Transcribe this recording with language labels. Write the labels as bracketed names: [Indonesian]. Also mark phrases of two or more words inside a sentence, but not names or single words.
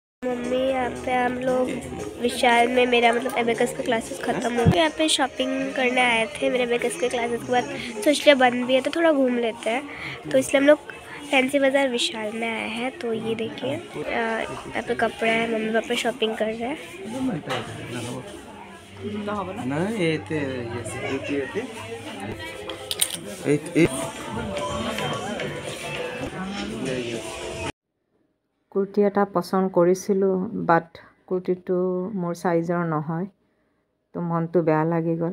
[Hindi] मम्मी यहाँ पे हम लोग विशाल में मेरा मतलब एबेकस का क्लासेस ख़त्म हो गया। यहाँ पे शॉपिंग करने आए थे मेरे एबेकस के क्लासेस के बाद, तो इसलिए बंद भी है तो थोड़ा घूम लेते हैं, तो इसलिए हम लोग फैंसी बाज़ार विशाल में आए हैं। तो ये देखिए यहाँ पे कपड़े हैं, मम्मी पापा शॉपिंग कर रहे हैं। [Assamese] কুৰ্তি এটা পচন্দ কৰিছিলোঁ, বাট কুৰ্তিটো মোৰ চাইজৰ নহয়, তো মনটো বেয়া লাগি গ'ল।